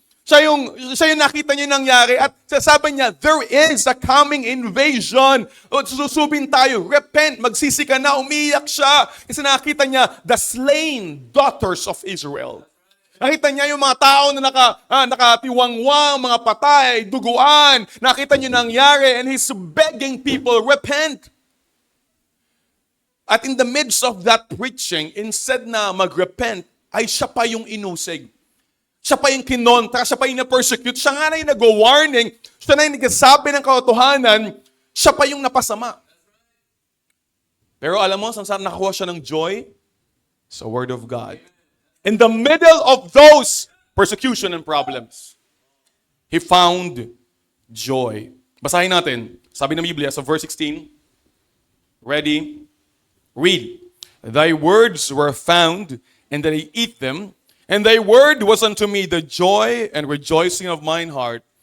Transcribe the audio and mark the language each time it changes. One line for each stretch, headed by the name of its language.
Filipino: Siya yung nakita niya yung nangyari at sabi niya,
English: there is a coming invasion.
Filipino: O, susubin tayo, repent, magsisi ka na, umiyak siya. Kasi nakita niya,
English: the slain daughters of Israel.
Filipino: Nakita niya yung mga tao na nakatiwangwang, mga patay, duguan. Nakita niya nangyari
English: and he's begging people, repent.
Filipino: At
English: in the midst of that preaching,
Filipino: instead na mag-repent, ay siya pa yung inusig. Siya pa yung kinontra, siya pa yung na-persecute, siya nga na yung nag-warning, siya na yung nagsasabi ng katotohanan, siya pa yung napasama. Pero alam mo, saan nakakuha siya ng joy? Sa Word of God.
English: In the middle of those persecution and problems, he found joy.
Filipino: Basahin natin. Sabi ng Biblia sa verse 16.
English: Ready? Read. Thy words were found, and that I eat them, and thy word was unto me the joy and rejoicing of mine heart.